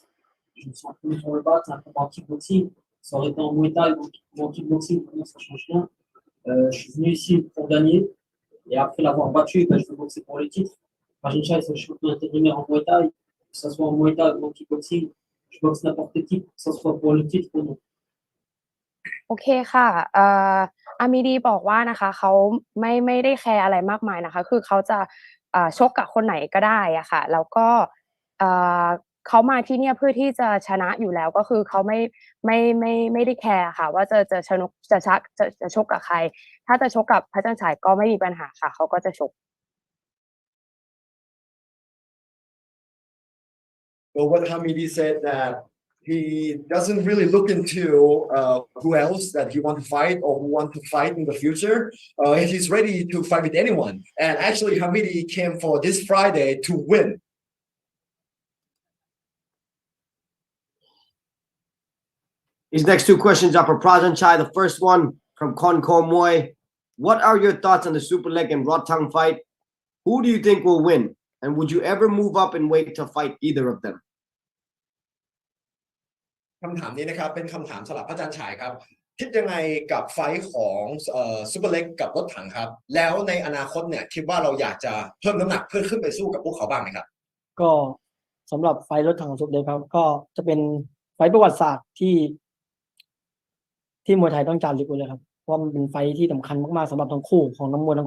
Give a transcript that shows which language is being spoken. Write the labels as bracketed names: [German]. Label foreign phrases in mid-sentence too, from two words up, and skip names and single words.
[French] Je me suis entraîné pour le battre, c'est un combat en kickboxing. Ça aurait été en Muay Thai, ou en kickboxing, pour moi, ça change rien. Je suis venu ici pour gagner. Et après l'avoir battu, je vais boxer pour le titre. Prajanchai, c'est le champion intérimaire en Muay Thai. Que ce soit en Muay Thai ou en kickboxing, je boxe n'importe qui, que ce soit pour le titre ou non. [Thai] โอเคค่ะอามิดีบอกว่านะคะเขาไม่ได้แคร์อะไรมากมายนะคะคือเขาจะชกกับคนไหนก็ได้อะค่ะแล้วก็เขามาที่เนี่ยเพื่อที่จะชนะอยู่แล้วก็คือเขาไม่ได้แคร์ค่ะว่าจะชกกับใครถ้าจะชกกับพระจันทร์ฉายก็ไม่มีปัญหาค่ะเขาก็จะชก [English] So what Hamidi said that he doesn't really look into who else that he want to fight or who want to fight in the future. He's ready to fight with anyone. And actually, Hamidi came for this Friday to win. These next two questions are for Prajanchai. The first one from Konko Moy. What are your thoughts on the Superlek and Rodtang fight? Who do you think will win? And would you ever move up in weight to fight either of them? [Thai] คำถามนี้นะครับเป็นคำถามสำหรับพระจันทร์ฉายครับคิดยังไงกับไฟท์ของซูเปอร์เล็กกับรถถังครับแล้วในอนาคตเนี่ยคิดว่าเราอยากจะเพิ่มน้ำหนักเพื่อขึ้นไปสู้กับพวกเขาบ้างไหมครับ ก็สำหรับไฟท์รถถังซุปเปอร์เล็กครับก็จะเป็นไฟท์ประวัติศาสตร์ที่มวยไทยต้องจารึกไว้เลยครับราะมันเป็นไฟท์ที่สำคัญมากๆสำหรับทั้งคู่ของนักมวยทั้ง